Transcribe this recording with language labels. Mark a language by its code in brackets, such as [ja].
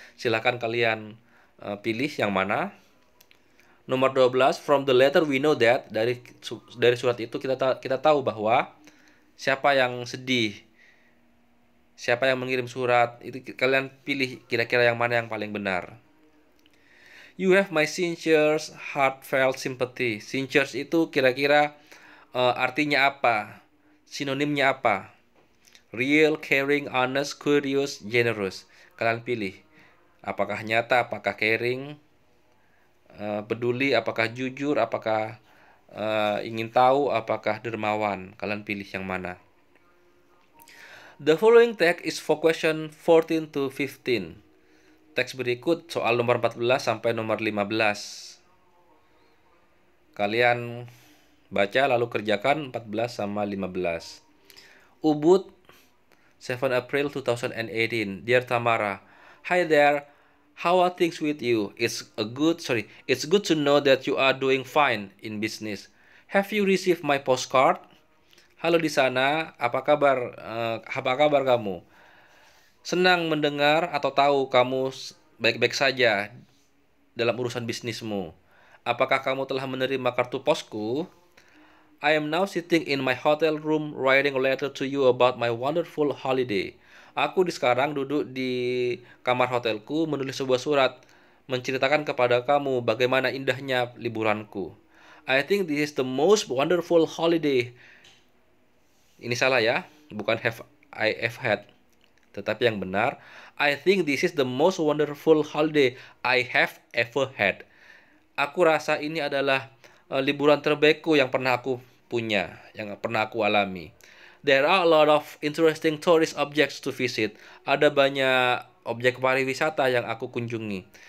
[id] Silakan kalian pilih yang mana. Nomor 12, [en] from the letter we know that, [id] dari surat itu kita tahu bahwa siapa yang sedih, siapa yang mengirim surat, itu kalian pilih kira-kira yang mana yang paling benar. [en] You have my sincere heartfelt sympathy. [id] Sincere itu kira-kira artinya apa? Sinonimnya apa? [en] Real, caring, honest, curious, generous. [id] Kalian pilih. Apakah nyata, apakah caring, peduli, apakah jujur, apakah ingin tahu apakah dermawan, kalian pilih yang mana. [en] The following text is for question 14 to 15. [id] Teks berikut soal nomor 14 sampai nomor 15. Kalian baca lalu kerjakan 14 sama 15. [en] Ubud, 7 April 2018. Dear Tamara, hi there. How are things with you? It's good to know that you are doing fine in business. Have you received my postcard? [id] Halo di sana, apa kabar? Apa kabar kamu? Senang mendengar atau tahu kamu baik-baik saja dalam urusan bisnismu. Apakah kamu telah menerima kartu posku? [en] I am now sitting in my hotel room writing a letter to you about my wonderful holiday. [id] Aku sekarang duduk di kamar hotelku menulis sebuah surat menceritakan kepada kamu bagaimana indahnya liburanku. [en] I think this is the most wonderful holiday. [id] Ini salah ya, bukan [en] I have had. [id] Tetapi yang benar, [en] I think this is the most wonderful holiday I have ever had. [id] Aku rasa ini adalah liburan terbaikku yang pernah aku punya, yang pernah aku alami. [en] There are a lot of interesting tourist objects to visit. [id] Ada banyak objek pariwisata yang aku kunjungi.